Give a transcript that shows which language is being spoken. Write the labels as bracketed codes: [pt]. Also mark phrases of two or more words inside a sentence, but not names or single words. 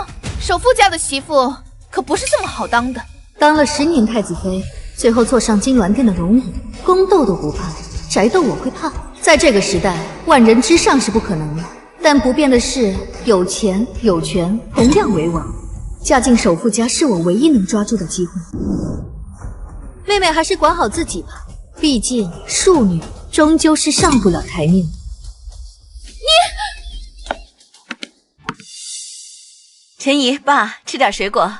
[zh] 首富家的媳婦可不是這麼好當的。當了10年太子妃，最後坐上金鑾殿的龍椅，宮鬥都不怕，宅鬥我會怕。在這個時代，萬人之上是不可能的。但不變的是，有錢有權同樣為王。嫁進首富家是我唯一能抓住的機會。妹妹還是管好自己吧，畢竟庶女終究是上不了台面。陈姨，爸，吃點水果。